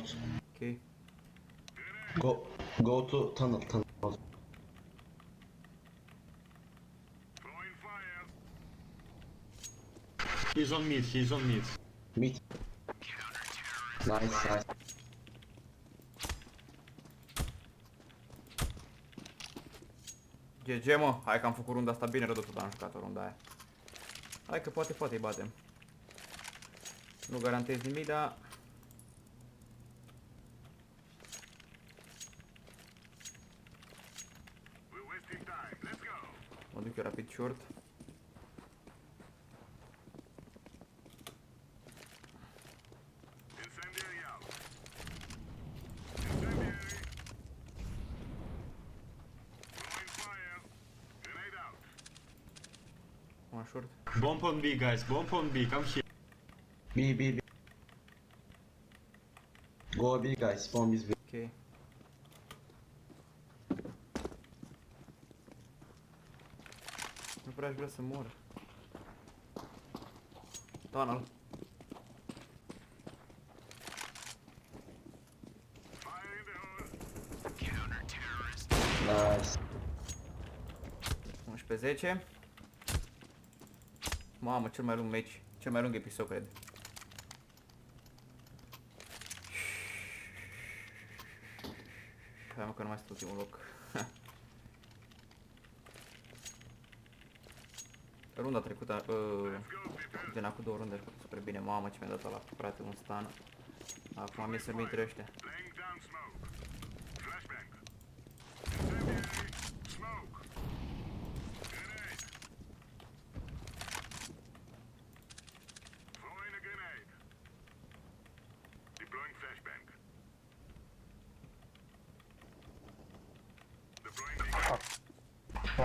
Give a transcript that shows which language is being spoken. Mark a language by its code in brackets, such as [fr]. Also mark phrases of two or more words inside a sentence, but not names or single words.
[en] Ok. Go to tunnel. Throwing fire. He's on mid, he's on mid. Mid. Nice. [ro] GG, mă, hai că am făcut runda asta bine rădută, dar am jucat o runda aia. Hai că poate îi batem. Nu garantez nimic, dar... [en] We're wasting time. Let's go. [ro] Mă duc eu rapid short. [en] Incendiary out. Incendiary. Throwing fire. Grenade out. One short. Bomb on B, guys, bomb on B, come here. B. Go B, guys. Spawn is B. [ro] Ok. Nu prea aș vrea să mor. [en] Tunnel. Fire in the hole. Counter-terrorist. Nice. 11-10. [ro] Mamă, cel mai lung meci. Cel mai lung episod, cred. Hai mă că nu mai sunt ultimul loc. Runda trecută, gen acum 2 runde, a făcut super bine. Mamă, ce mi-a dat ăla, frate, un stun. Acum mi-e să-mi intre ăștia. [en] Laying down smoke. Flashbang. Incendiary. Smoke. Grenade. Throwing a grenade. Deploying flashbang. Deploying beacon.